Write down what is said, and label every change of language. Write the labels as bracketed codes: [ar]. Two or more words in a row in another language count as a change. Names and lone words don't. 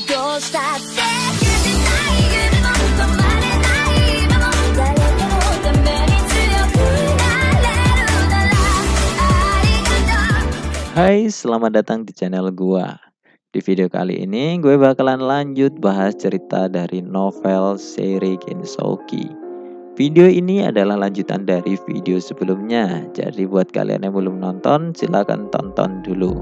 [ja] したって許せない夢も止まれない今も誰かのために強くなれるならありがとう。 [id] Hai, selamat datang di channel gua. Di video kali ini gue bakalan lanjut bahas cerita dari novel Seirei Gensouki. Video ini adalah lanjutan dari video sebelumnya. Jadi buat kalian yang belum nonton, silahkan tonton dulu.